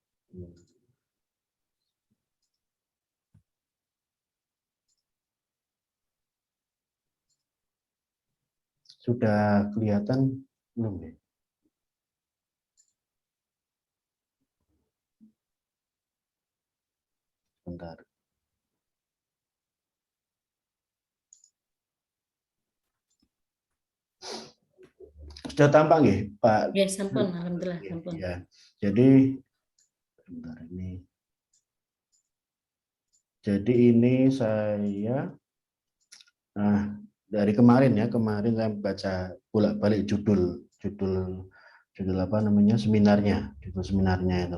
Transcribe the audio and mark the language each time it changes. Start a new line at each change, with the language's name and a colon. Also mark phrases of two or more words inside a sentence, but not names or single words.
Indonesian: Sudah kelihatan belum ya? Bentar. Sudah tampak nggih, Pak?
Javanese: Ya, sampun, alhamdulillah sampun.
Indonesian: Ya. Jadi bentar ini. Jadi ini saya dari kemarin saya baca bolak-balik judul apa namanya seminarnya, judul seminarnya itu.